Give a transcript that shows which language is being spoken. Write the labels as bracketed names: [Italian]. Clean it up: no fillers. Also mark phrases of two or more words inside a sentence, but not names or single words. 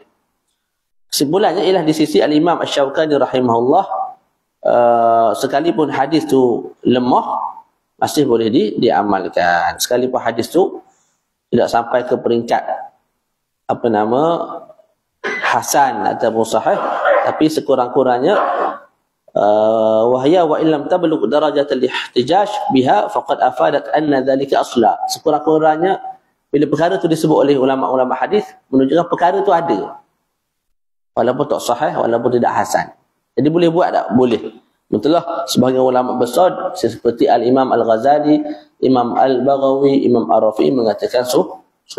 [Malay] Kesimpulannya ialah di sisi Al-Imam Asy-Syawkani rahimahullah, sekalipun hadis tu lemah masih boleh diamalkan, sekalipun hadis tu tidak sampai ke peringkat hasan ataupun sahih, tapi sekurang-kurangnya [Arabic] وهي وإن لم تبلغ درجة الاحتجاج بها فقد أفادت أن لذلك أصلا. [Malay] Sekurang-kurangnya bila perkara itu disebut oleh ulama-ulama hadis, menunjukkan perkara itu ada, walaupun tak sahih, walaupun tidak hasan. Jadi boleh buat tak? Boleh. Betullah sebahagian ulama besar seperti Al-Imam Al-Ghazali, Imam Al-Baghawi, Imam Ar-Rafi'i mengatakan sunat.